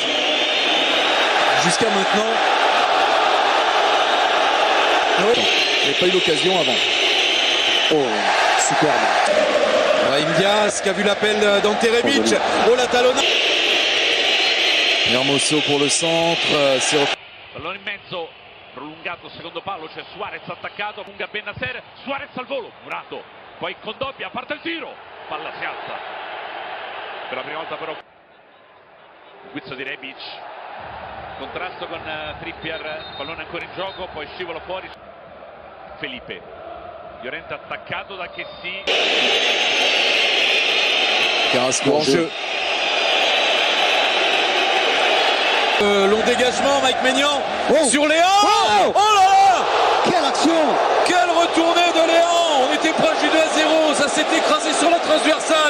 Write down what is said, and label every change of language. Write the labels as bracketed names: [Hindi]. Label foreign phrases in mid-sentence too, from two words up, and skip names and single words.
[French] Jusqu'à maintenant. Il n'avait pas eu l'occasion avant. Oh, superbe. Brahim Diaz qui a vu l'appel d'Ante Rebic. Oh la talonnade. Hermoso pour le centre. [Italian] Pallone in mezzo, prolungato secondo palo, c'è Suarez attaccato, lunga Bennacer, Suarez al volo, Murato, poi Kondogbia, parte il tiro, palla si alza. Per la prima volta però il guizzo di Rebic, contrasto con Trippier, pallone ancora in gioco, poi scivola fuori Felipe. Llorente attaccato da Kessi. [French] Carrasco en jeu. Long dégagement, Mike Maignan sur Léon. Oh là là, quelle action, quelle retournée de Léon. On était proche du 2-0, ça s'est écrasé sur la transversale.